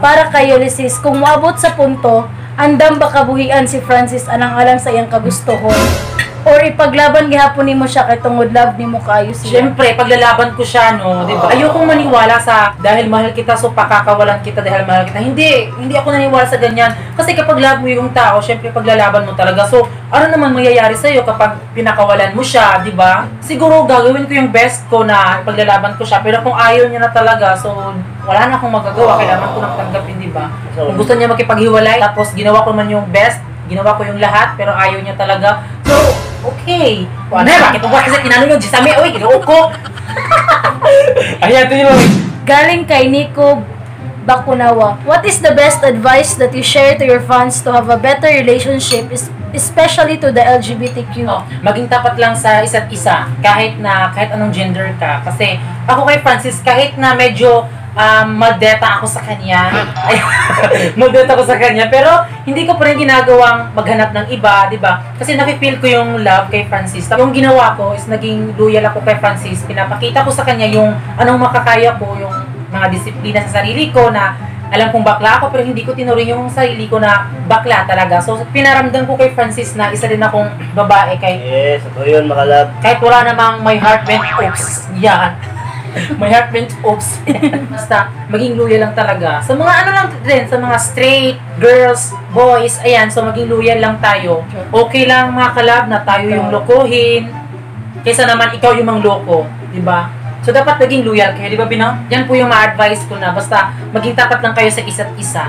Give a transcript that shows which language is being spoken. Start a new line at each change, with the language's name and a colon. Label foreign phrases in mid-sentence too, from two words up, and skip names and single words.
Cebuano: Para kay Ulysses, kung maabot sa punto, andam ba kabuhian si Francis alang-alang sa iyang kagustuhon? Or ipaglaban gihapon nimo siya kay tungod love nimo kaayo siya?
Filipino: Siyempre, paglalaban ko siya, no, di ba? Ayokong maniwala sa dahil mahal kita, so pakakawalan kita dahil mahal kita. Hindi ako naniniwala sa ganyan. Kasi kapag love mo yung tao, siyempre paglalaban mo talaga. So, ano naman mangyayari sa iyo kapag pinakawalan mo siya, di ba? Siguro gagawin ko yung best ko na paglalaban ko siya. Pero kung ayaw niya na talaga, so wala na akong magagawa. Kailangan ko nang tanggapin, di ba? Kung gusto niya makipaghiwalay, tapos ginawa ko man yung best, ginawa ko yung lahat, pero ayaw niya talaga. So, okay. Ano, bakit mo ba kasi tinanong yung Jisame? Uy, ginoo ko. Ayan, ito yun. Galing kay Nico Bakunawa.
English: What is the best advice that you share to your fans to have a better relationship, especially to the LGBTQ?
Filipino: Oh, maging tapat lang sa isa't isa, kahit anong gender ka. Kasi ako kay Francis, kahit na medyo madeta ako sa kanya. Madeta ako sa kanya. Pero hindi ko pa rin ginagawang maghanap ng iba, di ba? Kasi napipil ko yung love kay Francis. Yung ginawa ko is naging loyal ako kay Francis. Pinapakita ko sa kanya yung anong makakaya ko, yung mga disiplina sa sarili ko na alam kong bakla ako pero hindi ko tinuring yung sarili ko na bakla talaga. So pinaramdam ko kay Francis na isa din akong babae kay... Yes, ito yun, makalab. Kahit wala namang
English: my heart went oops. Yan. My heart went oops.
Filipino: Basta, maging loyal lang talaga. Sa mga ano lang din, sa mga straight girls, boys, ayan, so maging loyal lang tayo. Okay lang mga kalab na tayo yung lokohin, kaysa naman ikaw yung mangloko, di ba? So, dapat maging loyal kayo, di ba, Bino? Yan po yung ma-advise ko na, basta maging tapat lang kayo sa isa't isa.